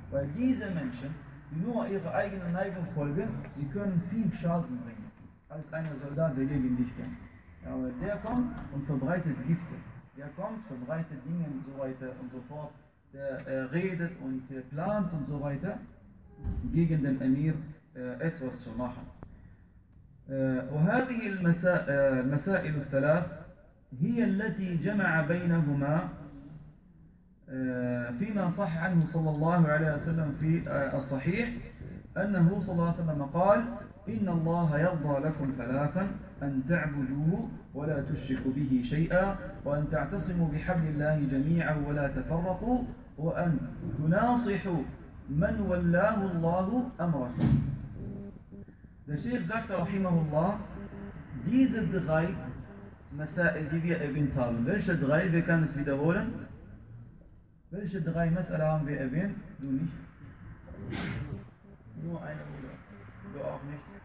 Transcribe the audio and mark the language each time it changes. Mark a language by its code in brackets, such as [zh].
[de] Weil diese Menschen, die nur ihrer eigenen Neigung folgen, sie können viel Schaden bringen, als einer Soldat, der gegen dich kämpft. Ja, der kommt und verbreitet Gifte. Der kommt, verbreitet Dinge und so weiter und so fort. Der redet und plant und so weiter, gegen den Emir etwas zu machen. [ar] وهذه المسائل الثلاث هي التي جمع بينهما فيما صح عنه صلى الله عليه وسلم في الصحيح أنه صلى الله عليه وسلم قال إن الله يرضى لكم ثلاثا أن تعبدوه ولا تشركوا به شيئا وأن تعتصموا بحبل الله جميعا ولا تفرقوا وأن تناصحوا من ولاه الله أمركم. [de] Der Sheikh sagte, rahimahullah, diese drei Masa'il, die wir erwähnt haben, welche drei, wir können es wiederholen? Welche drei Masa'il haben wir erwähnt? Du nicht. Nur eine oder? Du auch nicht.